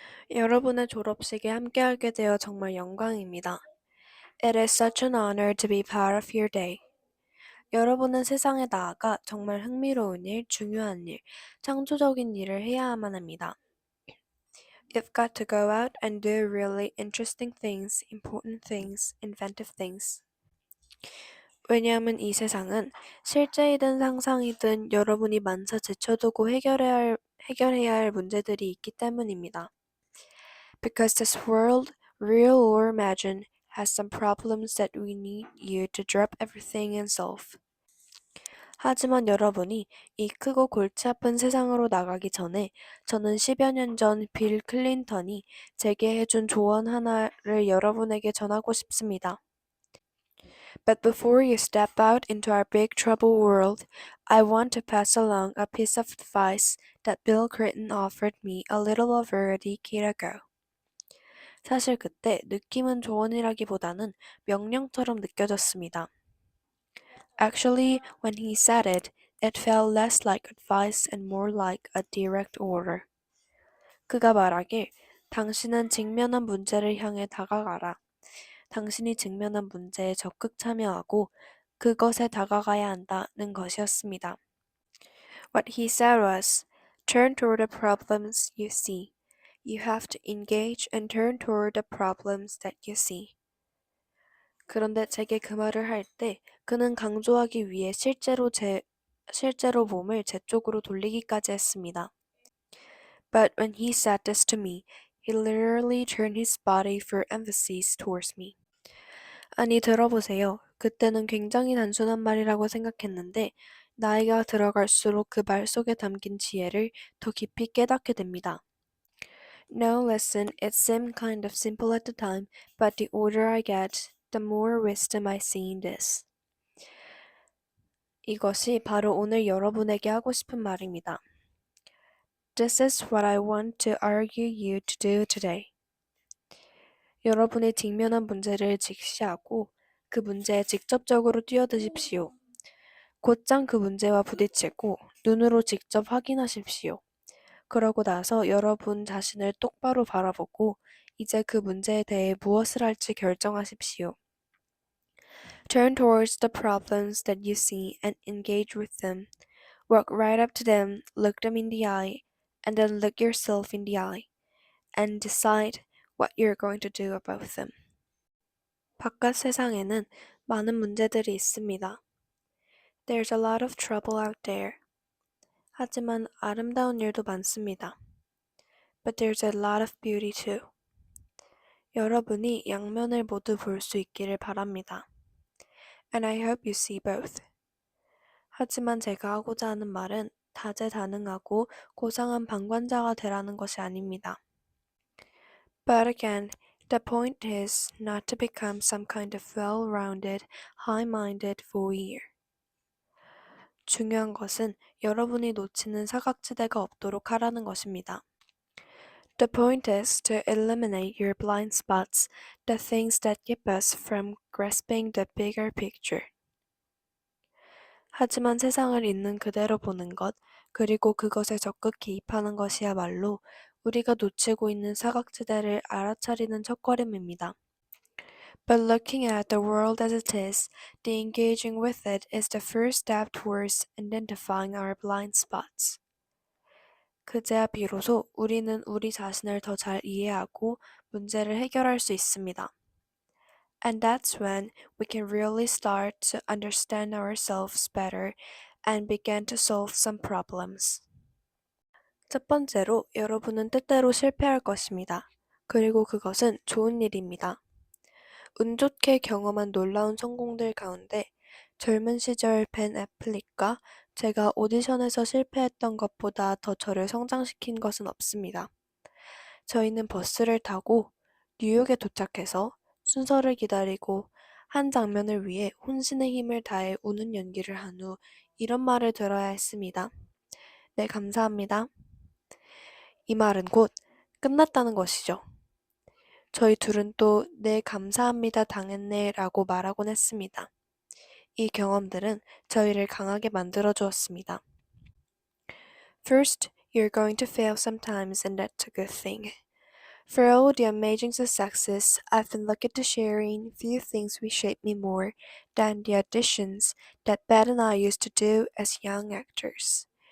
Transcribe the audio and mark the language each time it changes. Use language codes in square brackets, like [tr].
[ko] 여러분의 졸업식에 함께하게 되어 정말 영광입니다. [en] It is such an honor to be part of your day. [ko] 여러분은 세상에 나아가 정말 흥미로운 일, 중요한 일, 창조적인 일을 해야만 합니다. [en] You've got to go out and do really interesting things, important things, inventive things. [ko] 왜냐하면 이 세상은 실제이든 상상이든 여러분이 만사 제쳐두고 해결해야 할 문제들이 있기 때문입니다. [en] Because this world, real or imagined, has some problems that we need you to drop everything and solve. [ko] 하지만 여러분이 이 크고 골치 아픈 세상으로 나가기 전에 저는 10여 년 전 빌 클린턴이 제게 해준 조언 하나를 여러분에게 전하고 싶습니다. [en] But before you step out into our big trouble world, I want to pass along a piece of advice that Bill Clinton offered me a little over a decade ago. [ko] 사실 그때 느낌은 조언이라기보다는 명령처럼 느껴졌습니다. [en] Actually, when he said it, it felt less like advice and more like a direct order. [ko] 그가 말하길, 당신은 직면한 문제를 향해 다가가라. 당신이 직면한 문제에 적극 참여하고 그것에 다가가야 한다는 것이었습니다. [en] What he said was, turn toward the problems you see. You have to engage and turn toward the problems that you see. [ko] 그런데 제게 그 말을 할 때 그는 강조하기 위해 실제로 몸을 제 쪽으로 돌리기까지 했습니다. [en] But when he said this to me, he literally turned his body for emphasis towards me. [ko] 아니, 들어보세요. 그때는 굉장히 단순한 말이라고 생각했는데 나이가 들어갈수록 그 말 속에 담긴 지혜를 더 깊이 깨닫게 됩니다. [en] No, listen, it seemed kind of simple at the time, but the older I get, the more wisdom I see in this. [ko] 이것이 바로 오늘 여러분에게 하고 싶은 말입니다. [en] This is what I want to argue you to do today. [ko] 여러분이 직면한 문제를 직시하고 그 문제에 직접적으로 뛰어드십시오. 곧장 그 문제와 부딪히고 눈으로 직접 확인하십시오. 그러고 나서 여러분 자신을 똑바로 바라보고 이제 그 문제에 대해 무엇을 할지 결정하십시오. [en] Turn towards the problems that you see and engage with them. Walk right up to them, look them in the eye, and then look yourself in the eye, and decide what you're going to do about them. [ko] 바깥 세상에는 많은 문제들이 있습니다. [en] There's a lot of trouble out there. [ko] 하지만 아름다운 일도 많습니다. [en] But there's a lot of beauty too. [ko] 여러분이 양면을 모두 볼 수 있기를 바랍니다. [en] And I hope you see both. [ko] 하지만 제가 하고자 하는 말은 다재다능하고 고상한 방관자가 되라는 것이 아닙니다. [en] But again, the point is not to become some kind of well-rounded, high-minded voyeur. [ko] 중요한 것은 여러분이 놓치는 사각지대가 없도록 하라는 것입니다. [en] The point is to eliminate your blind spots, the things that keep us from grasping the bigger picture. [ko] 하지만 세상을 있는 그대로 보는 것, 그리고 그것에 적극 개입하는 것이야말로 우리가 놓치고 있는 사각지대를 알아차리는 첫걸음입니다. [en] But looking at the world as it is, the engaging with it is the first step towards identifying our blind spots. [ko] 그제야 비로소 우리는 우리 자신을 더 잘 이해하고 문제를 해결할 수 있습니다. [en] And that's when we can really start to understand ourselves better and begin to solve some problems. [ko] 첫 번째로 여러분은 때때로 실패할 것입니다. 그리고 그것은 좋은 일입니다. 운 좋게 경험한 놀라운 성공들 가운데 젊은 시절 벤 애플릭과 제가 오디션에서 실패했던 것보다 더 저를 성장시킨 것은 없습니다. 저희는 버스를 타고 뉴욕에 도착해서 순서를 기다리고 한 장면을 위해 혼신의 힘을 다해 우는 연기를 한 후 이런 말을 들어야 했습니다. 네, 감사합니다. 이 말은 곧 끝났다는 것이죠. 저희 둘은 또 네, 감사합니다 당했네 라고 말하곤 했습니다. 이 경험들은 저희를 강하게 만들어 주었습니다. [en] First, you're going to fail sometimes and that's a good thing. For all the amazing successes I've been lucky to sharing, few things will shape me more than the auditions that Beth and I used to do as young actors.